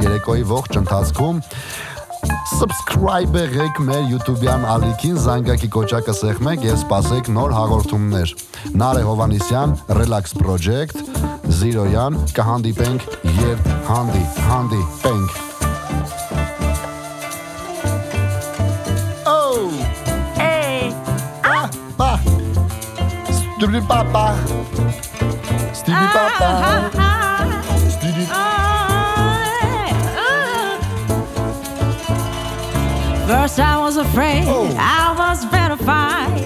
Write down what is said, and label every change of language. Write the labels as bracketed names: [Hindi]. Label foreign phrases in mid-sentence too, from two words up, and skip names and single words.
[Armenian] տրամադրություն երեկոյի ողջ ընթացքում։ Subscribe եղեք մեր YouTube-յան ալիքին, զանգակի կոճակը սեղմեք եւ սպասեք նոր հաղորդումներ։ Նարե Հովանիսյան, Relax Project, Զիրոյան, կհանդիպենք երբ հանդիպենք։ [English] Stupid Papa. Stupid Papa. Stupid. First I was afraid, I was petrified.